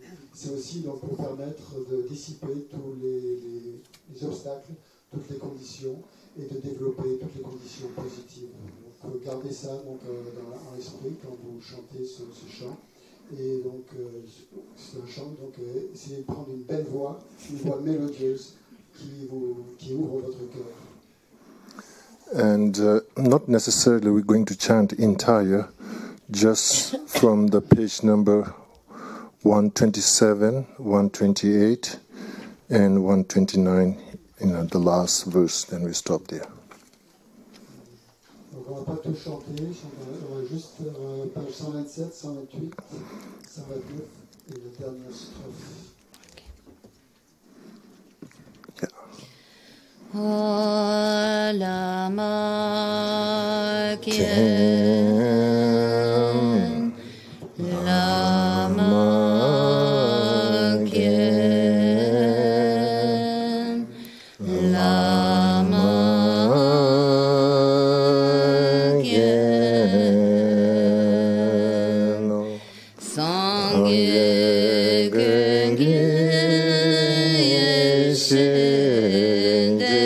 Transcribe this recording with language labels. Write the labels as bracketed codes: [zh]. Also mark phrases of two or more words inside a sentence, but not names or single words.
[fr] C'est aussi donc pour permettre de dissiper tous les obstacles, toutes les conditions, et de développer toutes les conditions positives. Donc gardez ça donc, dans l'esprit quand vous chantez ce chant. Et donc c'est un chant, donc essayez de prendre une belle voix, une voix mélodieuse qui ouvre votre cœur. [en] And not necessarily we're going to chant entire, just from the page number 127, 128, and 129, the last verse, then we stop there. [fr] Donc on ne va pas tout chanter, on va juste faire page 127, 128, 129 et la dernière strophe. [bo] Lama Kien Lama Kien Lama Kien Sangye Gengi Yeshin